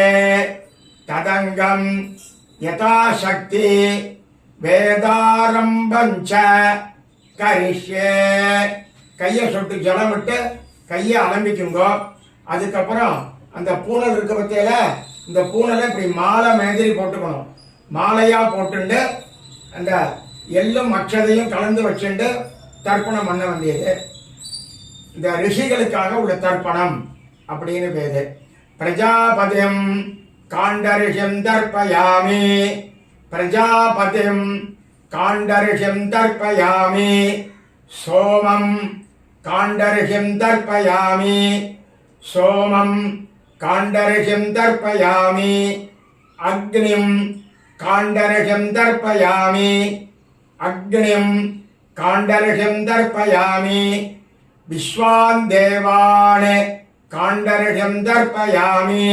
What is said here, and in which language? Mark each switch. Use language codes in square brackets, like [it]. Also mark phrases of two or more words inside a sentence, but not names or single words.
[sa] तदंगं यथाशक्ति वेदारंभं च करिष्ये. [ta] கையை சொட்டு ஜலம் விட்டு கையை அலம்பிக்குங்கோ. அதுக்கப்புறம் அந்த பூனல் இருக்க பத்தியில இந்த பூனலை இப்படி மாலை மாதிரி போட்டுக்கணும். மாலையா போட்டுண்டு அந்த எள்ளும் அக்ஷதையும் கலந்து வச்சுண்டு தர்ப்பணம் பண்ண வேண்டியது. இந்த ரிஷிகளுக்காக உள்ள தர்ப்பணம் அப்படின்னு பேரு. [sa] प्रजापतिं काण्डर्षिं तर्पयामि. प्रजापतिं काण्डर्षिं तर्पयामि. सोमं काण्डर्षिं तर्पयामि. சோமம் काण्डरशं तर्पयामि. अग्निं काण्डरशं तर्पयामि. अग्निं काण्डरशं तर्पयामि. विश्वान् देवान् काण्डरशं तर्पयामि.